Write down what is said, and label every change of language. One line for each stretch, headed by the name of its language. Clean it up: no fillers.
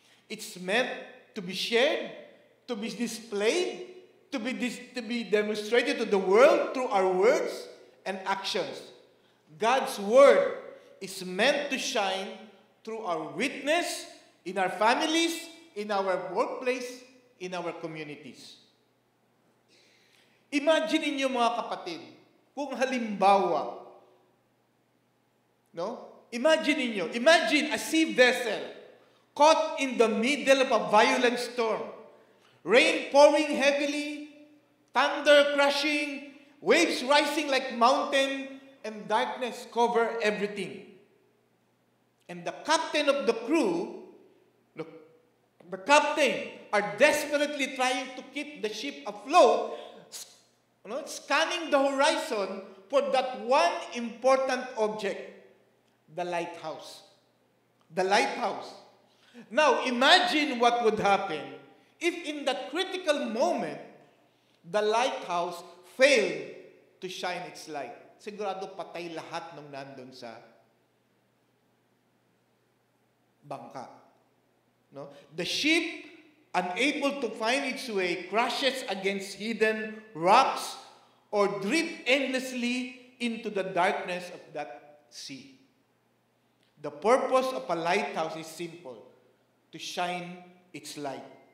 English: It's meant to be shared, to be displayed, to be demonstrated to the world through our words and actions. God's word is meant to shine through our witness, in our families, in our workplace, in our communities.
Filipino: Imagine niyo mga kapatid, kung halimbawa, no?
English: Imagine a sea vessel caught in the middle of a violent storm. Rain pouring heavily, thunder crashing, waves rising like mountain, and darkness cover everything. And the captain of the crew, the captain, are desperately trying to keep the ship afloat, scanning the horizon for that one important object, the lighthouse. The lighthouse. Now, imagine what would happen if in that critical moment, the lighthouse failed to shine its light.
Filipino: Sigurado patay lahat ng nandun sa bangka. No?
English: The ship, unable to find its way, crashes against hidden rocks or drift endlessly into the darkness of that sea. The purpose of a lighthouse is simple, to shine its light.